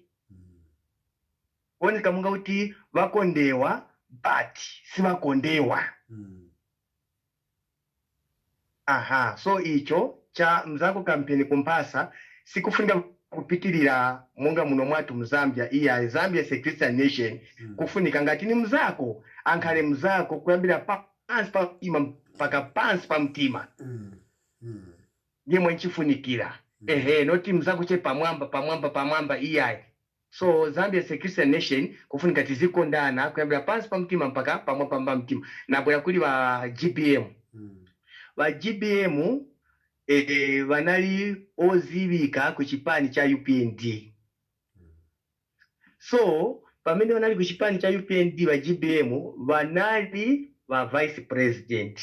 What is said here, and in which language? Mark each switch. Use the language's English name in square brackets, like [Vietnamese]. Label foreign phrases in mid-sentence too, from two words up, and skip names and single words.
[Nyanja] Oni kamunga kuti wakondewa but si wakondewa. So icho cha mzako kampeni kumpasa sikufunga kupitirira monga muno mwatu mzambia iya [English] Zambia is a Christian nation. [Nyanja] Kufunika ngati ni mzako ankale mzako kuyambira pansi pa mtima mpaka pansi pa mtima. Ndiye nchifunikira. Noti mzako che pamwamba iya. So [English] Zambia is a Christian nation [Nyanja] kufunika tizikondana kuyambira pansi pa mtima mpaka pamwamba pa mtima. Na bwera kuli wa GBM. Wa GBM vanali ozivika kuchipani cha UPND. So pamene vanali kuchipani cha UPND wa GBM vanali wa [English] vice president.